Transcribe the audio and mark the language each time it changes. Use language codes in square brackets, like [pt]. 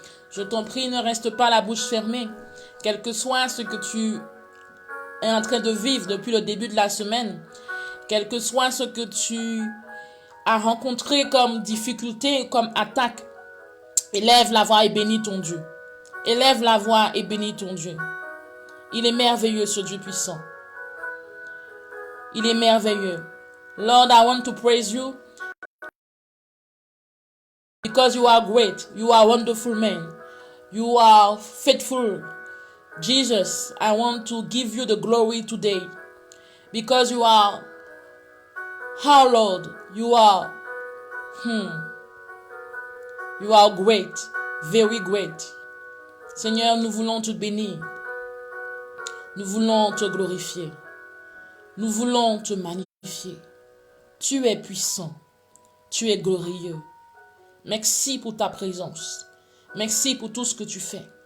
[fr] Je t'en prie, ne reste pas la bouche fermée. Quel que soit ce que tu es en train de vivre depuis le début de la semaine, quel que soit ce que tu as rencontré comme difficulté, comme attaque, élève la voix et bénis ton Dieu. Élève la voix et bénis ton Dieu. Il est merveilleux, ce Dieu puissant. Il est merveilleux. [en] Lord, I want to praise you because you are great. You are wonderful man. You are faithful. Jesus, I want to give you the glory today because you are our Lord. You are great, very great. [fr] Seigneur, nous voulons te bénir. Nous voulons te glorifier. Nous voulons te magnifier. Tu es puissant. Tu es glorieux. Merci pour ta présence. Merci pour tout ce que tu fais.